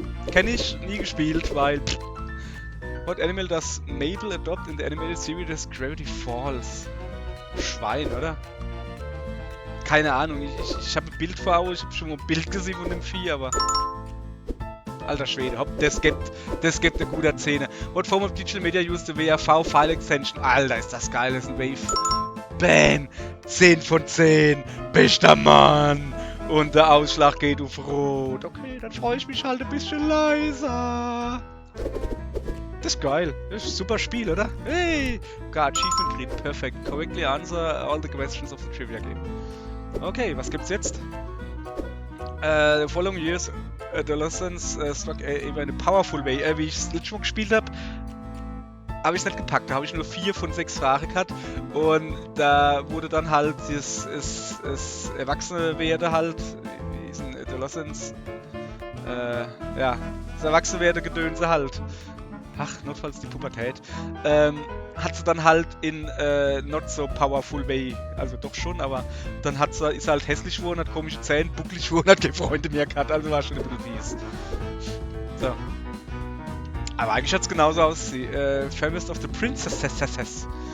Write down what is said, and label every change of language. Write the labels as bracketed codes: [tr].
[de] Kenn ich, nie gespielt, weil... [en] What animal does Mabel adopt in the animated series Gravity Falls? [de] Schwein, oder? Keine Ahnung, ich habe ein Bild vor Augen, ich habe schon mal ein Bild gesehen von dem Vieh, aber... Alter Schwede, hopp, das gibt eine gute Szene. [en] What form of digital media used the WAV File Extension? [de] Alter, ist das geil, das ist ein Wave. Bam! 10 von 10! Bester Mann! Und der Ausschlag geht auf Rot. Okay, dann freue ich mich halt ein bisschen leiser. Das ist geil. Das ist ein super Spiel, oder? [en] Hey! God, Achievement Creep. Perfect. Correctly answer all the questions of the trivia game. Okay, [de] was gibt's jetzt? [en] The following years, adolescence struck Ava in a powerful way. [de] Wie ich es letztes Mal gespielt habe, habe ich es nicht gepackt. Da habe ich nur 4 von 6 Fragen gehabt. Und da wurde dann halt das Erwachsene-Werde halt, wie ist ein Adolescence, ja, das Erwachsene-Werde-Gedönse halt. Ach, notfalls die Pubertät. Hat sie dann halt [en] in not so powerful way, [de] also doch schon, aber dann ist sie halt hässlich geworden, hat komische Zähne, bucklig geworden, hat keine Freunde mehr gehabt, also war schon ein bisschen fies. So. Aber eigentlich hat es genauso ausgesehen. [en] Fairest of the Princesses.